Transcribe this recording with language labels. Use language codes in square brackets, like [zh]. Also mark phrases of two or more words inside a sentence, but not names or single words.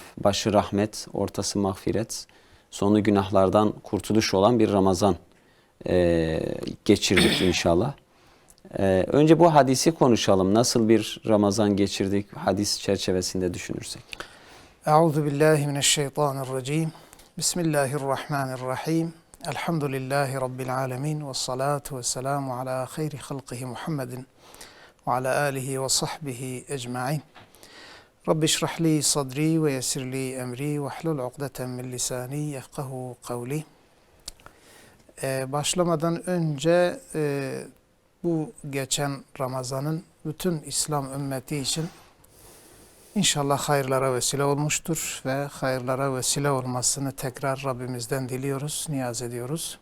[tr] Başı rahmet, ortası mağfiret, sonu günahlardan kurtuluş olan bir Ramazan geçirdik inşallah. Önce bu hadisi konuşalım. Nasıl bir Ramazan geçirdik hadis çerçevesinde düşünürsek. [ar] أعوذ بالله من الشيطان الرجيم. بسم الله الرحمن الرحيم. الحمد لله رب العالمين والصلاة والسلام على خير خلقه محمد وعلى آله وصحبه أجمعين. رب اشرح لي صدري ويسر لي أمري واحلل عقدة من لساني يفقهوا قولي. [tr] Başlamadan önce bu geçen Ramazan'ın bütün İslam ümmeti için İnşallah hayırlara vesile olmuştur ve hayırlara vesile olmasını tekrar Rabbimizden diliyoruz, niyaz ediyoruz.